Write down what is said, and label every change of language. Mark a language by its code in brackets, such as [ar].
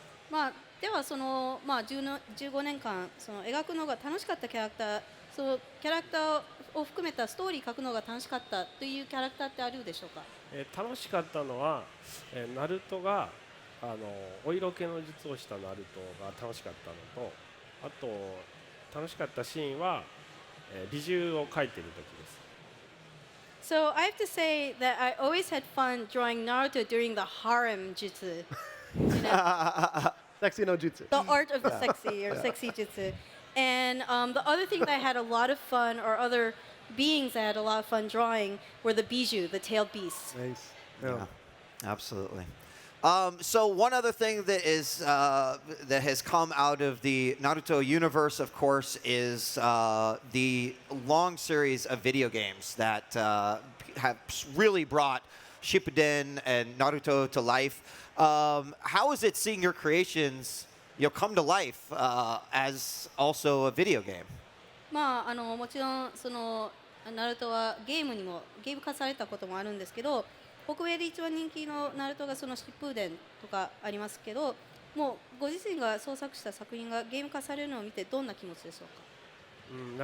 [ja] まあ、ではその、15年間その描くのが楽しかったキャラクター、そのキャラクターを含めたストーリー描くのが楽しかったというキャラクターってあるでしょうか。楽しかったのは、ナルトがお色気の術をしたナルトが楽しかったのと、あと楽しかったシーンは、美獣を描いている時です。 [en] So I have to say that I always had fun drawing Naruto during the harem jutsu. You know, Sexy no jutsu. the art of the sexy or sexy jutsu. And the other thing that I had a lot of fun, or other beings I had a lot of fun drawing, were the Bijou, the tailed beasts. Nice. Yeah, absolutely. So one other thing that is that has come out of the Naruto universe, of course, is the long series of video games that have really brought Shippuden and Naruto to life. How is it seeing your creations, come to life as also a video game? [ja] まあもちろんそのナルトはゲーム化されたこともあるんですけど、北米で一番人気のナルトがそのシップーデンとかありますけど、もうご自身が創作した作品がゲーム化されるのを見てどんな気持ちでしょうか。